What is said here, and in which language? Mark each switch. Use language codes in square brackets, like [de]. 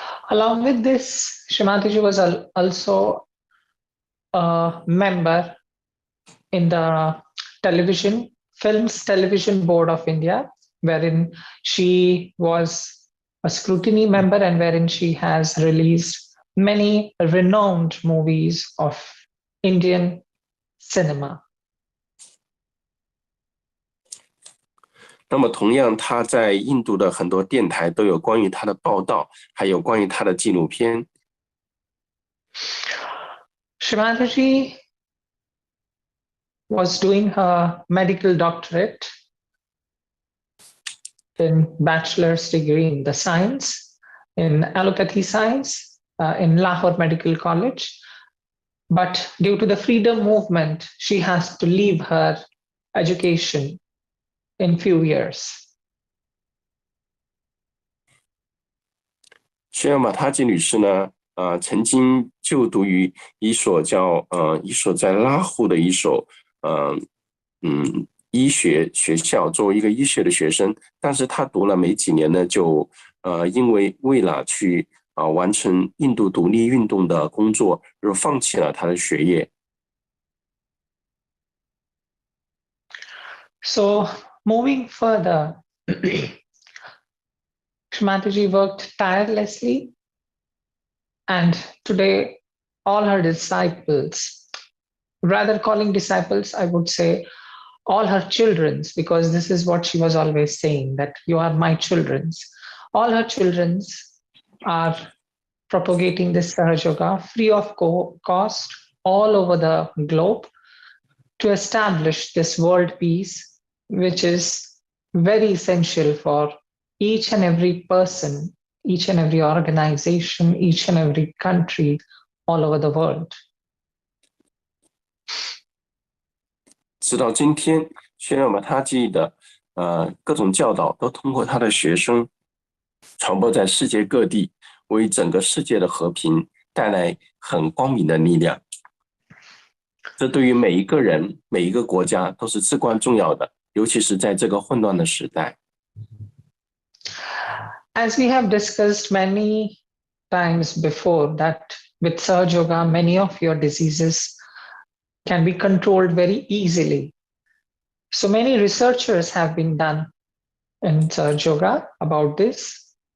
[en] Along with this, Sri Mataji was also a member in the television board of India, wherein she was a scrutiny member and wherein she has released many renowned movies of Indian cinema. [zh] 那么同样，他在印度的很多电台都有关于他的报道，还有关于他的纪录片。 [en] Sri Mataji was doing her medical doctorate in bachelor's degree in the science, in allopathy science, in Lahore Medical College. But due to the freedom movement, she has to leave her education in few years. [zh] 希勒马塔吉女士呢，曾经就读于一所在拉护的一所医学学校，作为一个医学的学生，但是她读了没几年呢，就因为了去完成印度独立运动的工作，而放弃了她的学业。 [en] So moving further, Sri Mataji worked tirelessly, and today all her disciples, rather calling disciples, I would say all her children's, because this is what she was always saying, that you are my children's. All her children's are propagating this Sahaj Yoga free of cost all over the globe to establish this world peace, which is very essential for each and every person, each and every organization, each and every country all over the world. [zh] 直到今天，虽然马他基的各种教导都通过他的学生传播在世界各地，为整个世界的和平带来很光明的力量。这对于每一个人、每一个国家都是至关重要的，尤其是在这个混乱的时代。 [en] As we have discussed many times before, that with Sahaja Yoga, many of your diseases can be controlled very easily. So many researchers have been done in Sahaja Yoga about this.